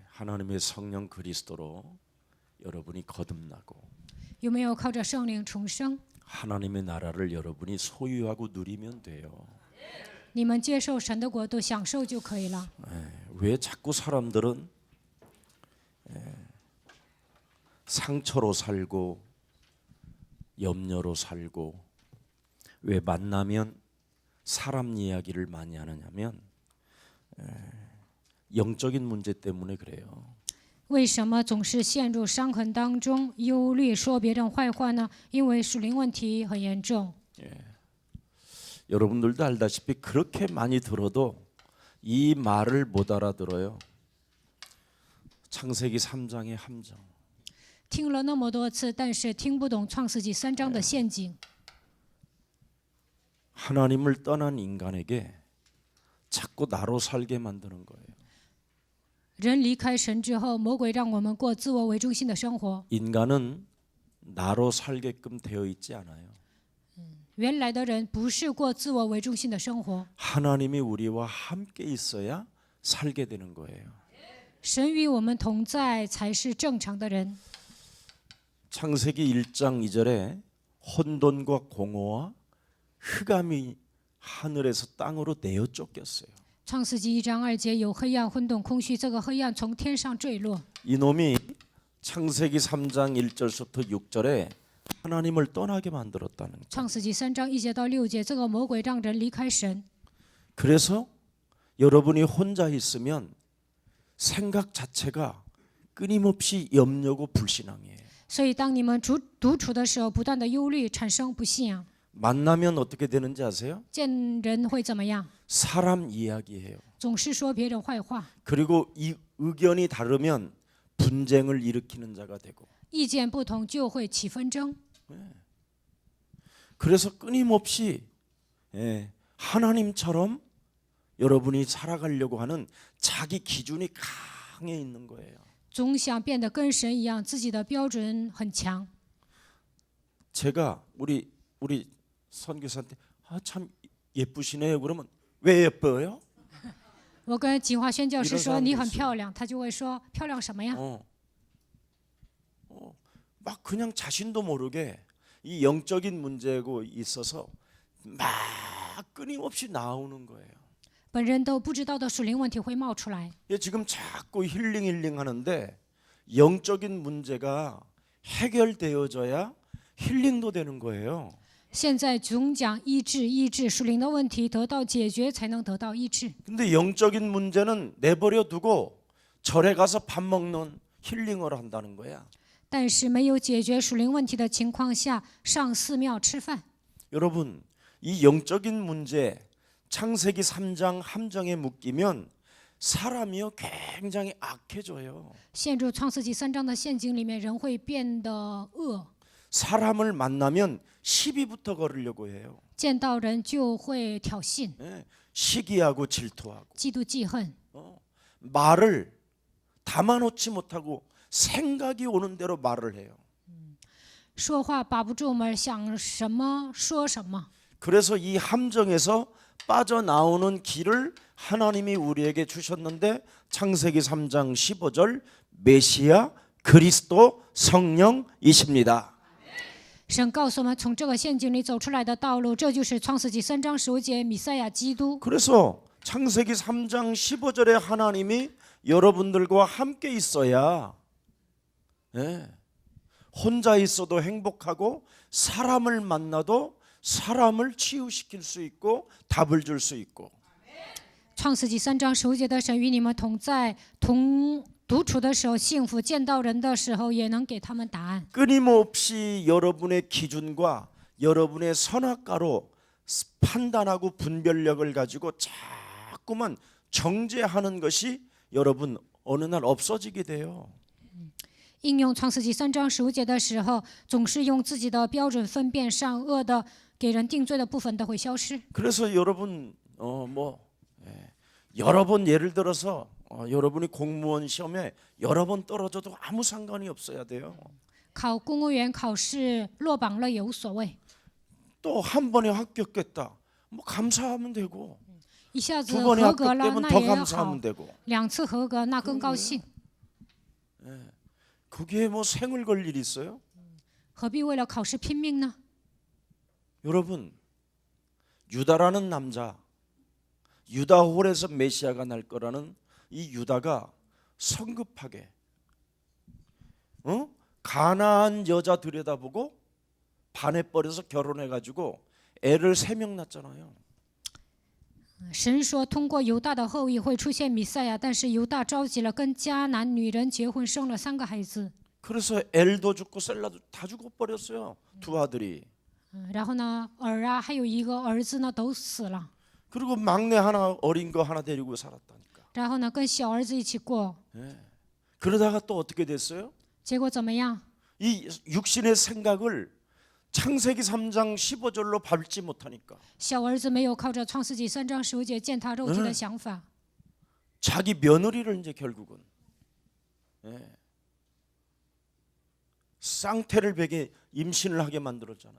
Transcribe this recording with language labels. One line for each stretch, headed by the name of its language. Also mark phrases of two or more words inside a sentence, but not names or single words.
Korean: 하나님의 성령 그리스도로 여러분이 거듭나고
Chinese: 有没有靠着圣灵重生？
Korean: 하나님의 나라를 여러분이 소유하고 누리면 돼요.
Chinese: 你们接受神的国度，享受就可以了。
Korean: 왜 자꾸 사람들은 상처로 살고 염려로 살고 왜 만나면 사람 이야기를 많이 하느냐면 영적인 문제 때문에 그래요.
Chinese: 为什么总是陷入伤痕当中，忧虑说别人坏话呢？因为属灵问题很严重。
Korean: 여러분들도 알다시피 그렇게 많이 들어도 이 말을 못 알아들어요. 창세기 3장의 함정.
Chinese: 听了那么多次，但是听不懂创世纪3章的陷阱。
Korean: 하나님을 떠난 인간에게 자꾸 나로 살게 만드는 거예요.
Chinese: 人离开神之后，魔鬼让我们过自我为中心的生活。
Korean: 인간은 나로 살게끔 되어 있지 않아요.
Chinese: 原来的人不是过自我为中心的生活，
Korean: 하나님이 우리와 함께 있어야 살게 되는 거예요.
Chinese: 神与我们同在才是正常的人。
Korean: 창세기 1장 2절에 혼돈과 공허와 흑암이 하늘에서 땅으로 내어 쫓겼어요.
Chinese: 创世纪1章2节有黑暗、混沌、空虚，这个黑暗从天上坠落。
Korean: 이놈이 창세기 3장 1절부터 6절에 하나님을 떠나게 만들었다는 거예요.
Chinese: 创世纪3章1节到6节，这个魔鬼让人离开神。
Korean: 그래서 여러분이 혼자 있으면 생각 자체가 끊임없이 염려고 불신앙이에요.
Chinese: 所以，当你们独处的时候，不断的忧虑，产生不信仰。
Korean: 만나면 어떻게 되는지 아세요?
Chinese: 见人会怎么样？
Korean: 사람 이야기해요.
Chinese: 总是说别人坏话，
Korean: 그리고 이 의견이 다르면 분쟁을 일으키는 자가 되고.
Chinese: 意见不同就会起纷争。
Korean: 그래서 끊임없이 하나님처럼 여러분이 살아가려고 하는 자기 기준이 강해 있는 거예요.
Chinese: 总想变得跟神一样，自己的标准很强。
Korean: 제가 우리 선교사한테 참 예쁘시네요. 그러면 왜 예뻐요?
Chinese: 我跟锦华宣教师说
Korean: 이런
Chinese: 你很
Korean: 사람도
Chinese: 漂亮，他就会说漂亮什么呀？
Korean: 막 그냥 자신도 모르게 이 영적인 문제고 있어서 막 끊임없이 나오는 거예요.
Chinese: 本人都不知道的属灵问题会冒出来。
Korean: 지금 자꾸 힐링 하는데 영적인 문제가 해결되어져야 힐링도 되는 거예요.
Chinese: 现在总讲医治，属灵的问题得到解决才能得到医治。
Korean: 근데 영적인 문제는 내버려 두고 절에 가서 밥 먹는 힐링을 한다는 거야.
Chinese: 但是没有解决属灵问题的情况下，上寺庙吃饭。
Korean: 여러분, 이 영적인 문제 창세기 3장 함정에 묶이면 사람이요 굉장히 악해져요.
Chinese: 陷入创世纪3章的陷阱里面，人会变得恶，
Korean: 사람을 만나면 시비부터 걸으려고 해요.
Chinese: 见到人就会挑衅、
Korean: 시기하고 질투하고
Chinese: 嫉妒、记恨，
Korean: 말을 담아놓지 못하고 생각이 오는 대로 말을 해요.
Chinese: 说话把不住门，想什么说什么。
Korean: 그래서 이 함정에서 빠져나오는 길을 하나님이 우리에게 주셨는데 창세기 3장 15절 메시아 그리스도 성령이십니다.
Chinese: 神告诉我们，从这个陷阱里走出来的道路，这就是创世纪3章15节弥赛亚基督。
Korean: 그래서 창세기 3장 15절에 하나님이 여러분들과 함께 있어야 혼자 있어도 행복하고 사람을 만나도 사람을 치유시킬 수 있고 답을 줄 수 있고.
Chinese: 创世纪3章15节的神与你们同在，独处的时候幸福，见到人的时候也能给他们答案。
Korean: 끊임없이 여러분의 기준과 여러분의 선악과로 판단하고 분별력을 가지고 자꾸만 정죄하는 것이 여러분 어느 날 없어지게 돼요.
Chinese: 应用创世纪3章15节的时候，总是用自己的标准分辨善恶的，给人定罪的部分都会消失。
Korean: 그래서 여러분 여러 번 예를 들어서 여러분이 공무원 시험에 여러 번 떨어져도 아무 상관이 없어야 돼요.
Chinese: 考公务员考试落榜了也无所谓，
Korean: 또 한 번에 합격했다. 뭐 감사하면 되고
Chinese: 一下子
Korean: 두 번에
Chinese: 合格了
Korean: 합격되면
Chinese: 那
Korean: 더
Chinese: 也好，
Korean: 감사하면 되고
Chinese: 2次合格那更高兴。
Korean: 거기에 뭐 생을 걸 일이 있어요?
Chinese: 何必为了考试拼命呢？
Korean: 여러분, 유다라는 남자, 유다홀에서 메시아가 날 거라는 이 유다가 성급하게 가나안 여자 들여다보고 반해버려서 결혼해가지고 애를 3명 낳았잖아요.
Chinese: 神说通过犹大的后裔会出现弥赛亚，但是犹大着急了，跟迦南女人结婚，生了3个孩子。
Korean: 그래서 엘도 죽고 셀라도 다 죽어버렸어요. 두 아들이.
Chinese: 然后呢，儿啊，还有一个儿子呢，都死了。
Korean: 그리고 막내 하나 어린 거 하나 데리고 살았다니까.
Chinese: 然后呢，跟小儿子一起过。
Korean: 그러다가 또 어떻게 됐어요?
Chinese: 结果怎么样？
Korean: 이 육신의 생각을 창세기 3장 15절로 밟지 못하니까
Chinese: 小儿子没有靠着创世纪3章15节践踏肉体的想法，
Korean: 자기 며느리를 이제 결국은 쌍태를 베게 임신을 하게 만들었잖아요.